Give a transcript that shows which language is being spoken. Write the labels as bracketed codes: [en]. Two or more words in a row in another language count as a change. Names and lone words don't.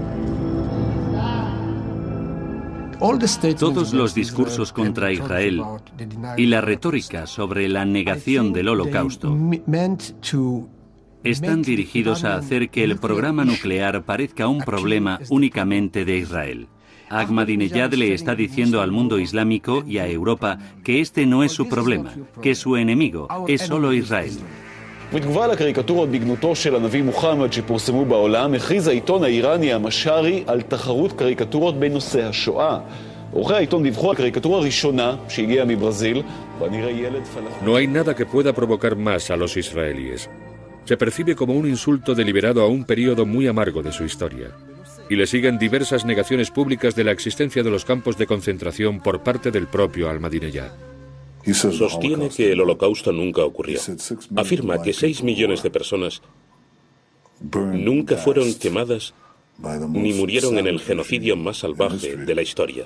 [es] Todos los discursos contra Israel y la retórica sobre la negación del Holocausto están dirigidos a hacer que el programa nuclear parezca un problema únicamente de Israel. Ahmadinejad le está diciendo al mundo islámico y a Europa que este no es su problema, que su enemigo es solo Israel. [he] בתגובה לקריקטורות בגנותו של הנביא מוחמד שפורסמו בעולם, הכריז העיתון האיראני המשארי על תחרות קריקטורות בנושא השואה. עורכי העיתון דיווחו על קריקטורה ראשונה שהגיעה מברזיל, ונראה ילד פלסטיני. [es] No hay nada que pueda provocar más a los israelíes. Se percibe como un insulto deliberado a un periodo muy amargo de su historia. Y le siguen diversas negaciones públicas de la existencia de los campos de concentración por parte del propio Ahmadinejad. Sostiene que el Holocausto nunca ocurrió. Afirma que 6 millones de personas nunca fueron quemadas ni murieron en el genocidio más salvaje de la historia.